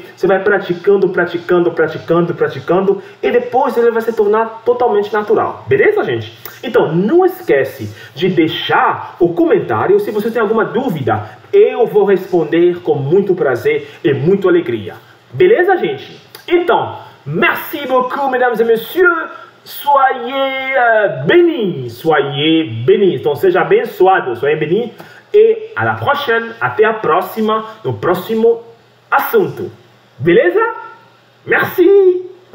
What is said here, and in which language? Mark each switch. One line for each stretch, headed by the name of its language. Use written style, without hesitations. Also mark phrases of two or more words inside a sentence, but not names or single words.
Portuguese: Você vai praticando, praticando, praticando, praticando, e depois ele vai se tornar totalmente natural. Beleza, gente? Então, não esquece de deixar o comentário se você tem alguma dúvida. Eu vou responder com muito prazer e muita alegria. Beleza, gente? Então,
French: merci beaucoup, mesdames et messieurs. Soyez bénis. Soyez bénis.
Portuguese: Então, seja abençoado.
French: Soyez bénis. E à la prochaine.
Portuguese: Até a próxima. No próximo assunto. Beleza?
French: Merci.